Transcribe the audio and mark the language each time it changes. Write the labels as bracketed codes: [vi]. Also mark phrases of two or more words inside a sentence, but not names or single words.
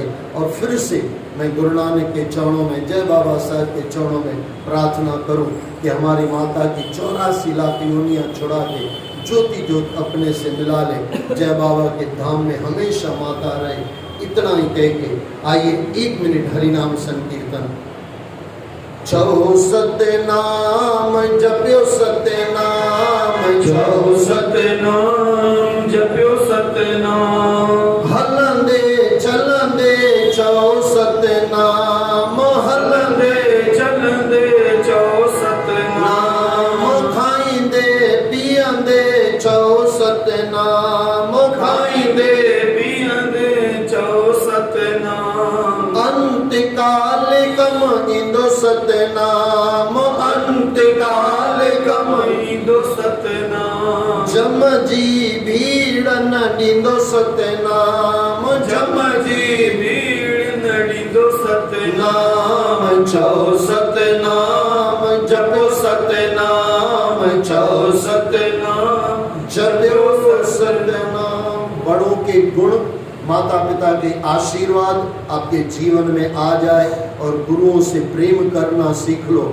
[hi] और फिर से मैं गुरु नानक के चरणों में, जय बाबा साहब के चरणों में प्रार्थना करूं कि हमारी माता की 84 लाख योनियां छुड़ा के ज्योति ज्योत अपने से मिला ले। जय बाबा के धाम में हमेशा माता रहे। इतना ही कह के आइए 1 मिनट हरिनाम संकीर्तन। [sd] छो सतनाम जप्यो सतनाम, छो सतनाम जप्यो सतनाम, हलंदे चलंदे छो सतनाम, हलंदे चलंदे छो सतनाम, खाइंदे पियंदे छो सतनाम, खाइंदे पियंदे छो सतनाम, अंतकाल कम इंदो सतनाम, अंतकाल कमईंदो सतनाम, जम जी भीड़ न ॾींदो सतनाम, जम जी भीड़ न ॾींदो सतनाम, छो सतनाम जपो सतनाम, छो सतनाम जपो सतनाम। [hi] बड़ों के गुण, माता पिता के आशीर्वाद आपके जीवन में आ जाए और गुरुओं से प्रेम करना सीख लो।